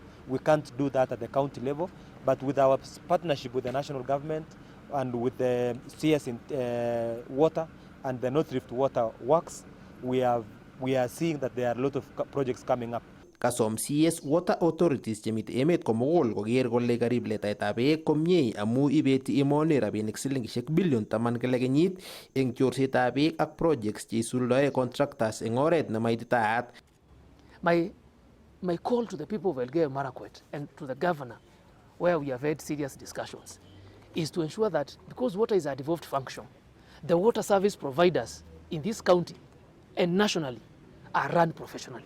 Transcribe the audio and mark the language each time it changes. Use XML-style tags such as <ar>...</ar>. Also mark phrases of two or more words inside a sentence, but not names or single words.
<en>We can't do that at the county level, but with our partnership with the national government and with the CS in water and the North Rift Water Works, we are seeing that there are a lot of projects coming up.</en> <kln>Kasom CS Water Authorities chemite emet komugul koker kole karib letaetab beek komie amu ibeti emoni rabinik silingishek bilion 10 kila kenyit eng chorsetab beek ak projects cheisuldoe contractors eng oret nemaititaat.</kln> <en>My call to the people of Elgeyo Marakwet and to the governor, where we have had serious discussions, is to ensure that because water is a devolved function, the water service providers in this county and nationally are run professionally.</en>